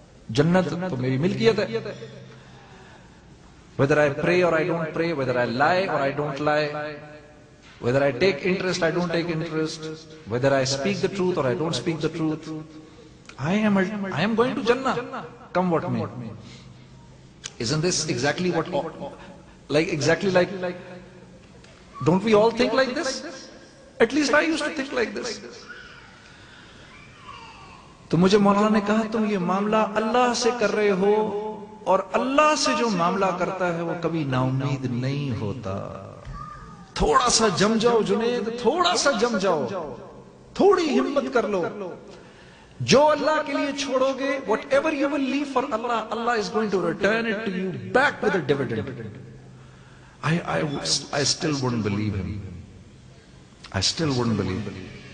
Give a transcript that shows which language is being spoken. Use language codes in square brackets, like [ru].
[ur] Jannat to meri milkiyat hai. [en] Whether I pray or I don't pray, whether I lie or I don't lie, whether I take interest, I don't take interest, whether I speak the truth or I don't speak the truth, I am going to Jannah, come what may. Isn't this exactly what, exactly like, don't we all think like this? At least I used to think like this. [ur] تو مجھے مولانا نے کہا تم یہ معاملہ اللہ سے کر رہے ہو اور اللہ سے جو معاملہ کرتا ہے وہ کبھی نا امید نہیں ہوتا. تھوڑا سا جم جاؤ جنید, تھوڑا سا جم جاؤ, تھوڑی ہمت کر لو. جو اللہ کے لیے چھوڑو گے, [en] whatever you will leave for Allah, Allah is going to return it to you back with a dividend. I still wouldn't believe him. I still wouldn't believe him.